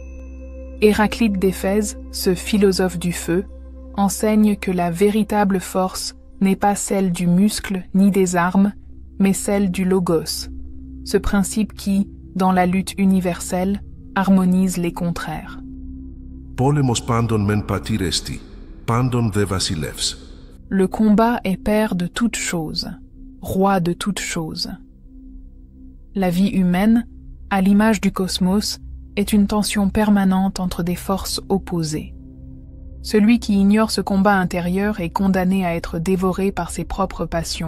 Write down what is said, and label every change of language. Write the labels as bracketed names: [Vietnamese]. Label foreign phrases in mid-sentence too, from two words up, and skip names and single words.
[French] Héraclite d'Éphèse, ce philosophe du feu, enseigne que la véritable force n'est pas celle du muscle ni des armes, mais celle du logos, ce principe qui, dans la lutte universelle, harmonise les contraires. [Greek] Πόλεμος πάντων μεν πατήρ εστι, πάντων δε βασιλεύς. [French] Le combat est père de toutes choses, roi de toutes choses. La vie humaine, à l'image du cosmos, est une tension permanente entre des forces opposées. Celui qui ignore ce combat intérieur est condamné à être dévoré par ses propres passions.